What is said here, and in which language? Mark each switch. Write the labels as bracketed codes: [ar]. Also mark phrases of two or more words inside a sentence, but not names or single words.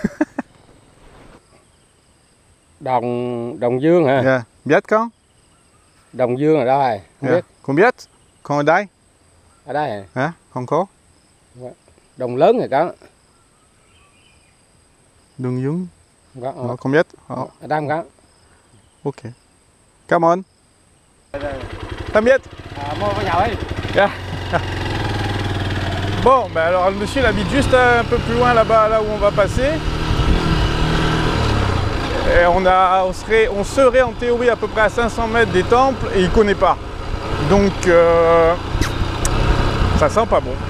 [vi] Đồng Dương hả? Yeah. Biết không? Đồng Dương ở đâu rồi? Không biết. Không biết? Không ở đây? Ở đây hả? Hả? Không có? Đồng Lớn thì có. Đồng Dương? Không có. Không biết? Ở đây không có. [en] Ok. Come on. [vi] Tạm biệt. Mua có nhậu ấy. Yeah. [fr] Bon, ben alors le monsieur il habite juste un peu plus loin là-bas, là où on va passer. Et on serait en théorie à peu près à 500 mètres des temples et il ne connaît pas. Donc ça sent pas bon.